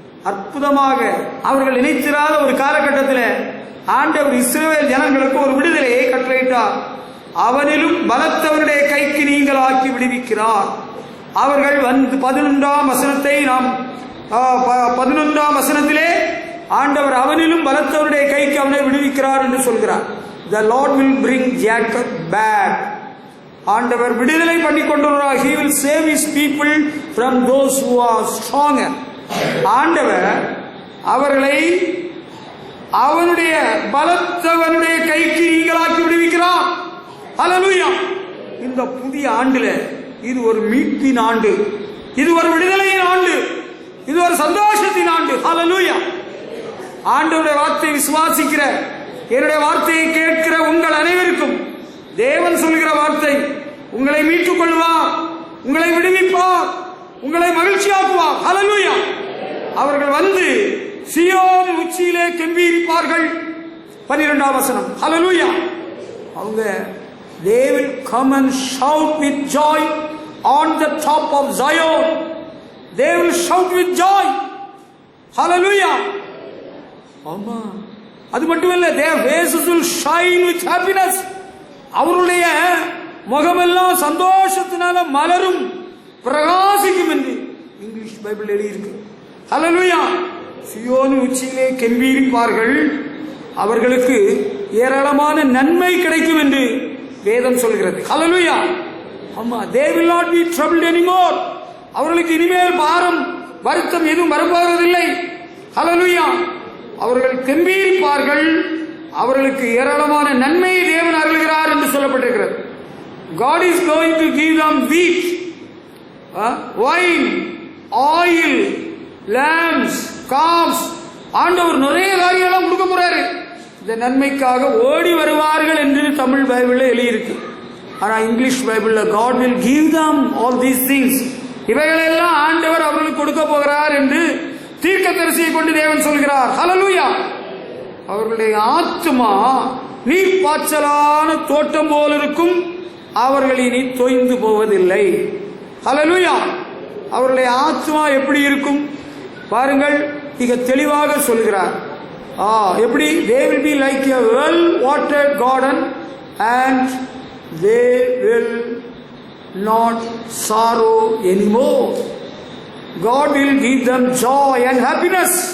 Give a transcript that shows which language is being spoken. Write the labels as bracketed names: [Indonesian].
[Tamil] அற்புதமாக அவர்கள் நினைத்திராத ஒரு காலகட்டத்தில் ஆண்டவர் இஸ்ரவேல் ஜனங்களுக்கு ஒரு விடுதலையை கட்டளையிட்டார். அவனிலும் பலத்தவருடைய கைக்கு நீங்கள் ஆக்கி விடுவிக்கிறார். அவர்கள் வந்து 11ஆம் வசனத்தை நாம் 11ஆம் வசனத்திலே ஆண்டவர் அவனிலும் பலத்தவருடைய கைக்கு அவனை விடுவிக்கிறார் என்று சொல்கிறார். [English] The Lord will bring Jacob back. [Tamil] ஆண்டவர் விடுதலை பண்ணி கொண்டுள்ளார். [English] He will save his people from those who are stronger. [Tamil] ஆண்டவர் அவர்களை அவனுடைய பலத்தவனுடைய கைக்கு நீங்களாக்கி விடுவிக்கிறார். ஹல்லேலூயா. இந்த புதிய ஆண்டுல இது ஒரு மீட்பின் ஆண்டு, இது ஒரு விடுதலையின் ஆண்டு, இது ஒரு சந்தோஷத்தின் ஆண்டு. ஹல்லேலூயா. ஆண்டவருடைய வார்த்தையை விசுவாசிக்கிற, என்னுடைய வார்த்தையை கேட்கிற உங்கள் அனைவருக்கும் தேவன் சொல்கிற வார்த்தை, உங்களை மீட்டுக் கொள்வார், உங்களை விடுவிப்பார், உங்களை மகிழ்ச்சியாக்குவார். ஹல்லேலூயா. அவர்கள் வந்து சீயோன் உச்சியிலே கெம்பீரிப்பார்கள். 12ஆம் வசனம். ஹல்லேலூயா. அவங்க [English] they will come and shout with joy on the top of Zion. They will shout with joy. Hallelujah. [Tamil] ஆமா, அது மட்டுமல்ல, [English] their faces will shine with happiness. [Tamil] அவருடைய முகமெல்லாம் சந்தோஷத்தினால மலரும், பிரகாசிக்கும் என்று இங்கிலீஷ் பைபிள் எழுதியிருக்கு. ஹல்லேலூயா. சியோன் உச்சியிலே கெம்பீரிப்பார்கள், அவர்களுக்கு ஏராளமான நன்மை கிடைக்கும் என்று வேதம் சொல்கிறது. ஹல்லேலூயா. ஆமா, [English] they will not be troubled anymore. [Tamil] அவர்களுக்கு இனிமேல் பாரம் வருத்தம் எதுவும் வரப்போவதில்லை. ஹல்லேலூயா. அவர்கள் கெம்பீரிப்பார்கள், அவர்களுக்கு ஏராளமான நன்மையை தேவன் அருளுகிறார் என்று சொல்லப்பட்டிருக்கிறது. [English] God is going to give them wheat, wine, oil, lambs, calves. [Tamil] ஆண்டவர் நிறைய காரியெல்லாம் கொடுக்க போறாரு. இந்த நன்மைக்காக ஓடி வருவார்கள் என்று தமிழ் பைபிளில் எழுதியிருக்கு. ஆனால் இங்கிலீஷ் பைபிளில் [English] God will give them all these things, [Tamil] இவைகளெல்லாம் ஆண்டவர் அவர்களுக்கு கொடுக்க போகிறார் என்று தீர்க்கதரிசியை கொண்டு தேவன் சொல்கிறார். ஹல்லேலூயா. அவர்களுடைய ஆத்துமா நீர்ப்பாய்ச்சலான தோட்டம் போல் இருக்கும், அவர்கள் இனி தொய்ந்து போவதில்லை. ஹல்லேலூயா. அவர்களுடைய ஆத்துமா எப்படி இருக்கும் பாருங்கள், மிக தெளிவாக சொல்கிறார். எப்படி? [English] they will be like a well watered garden and they will not sorrow anymore. God will give them joy and happiness.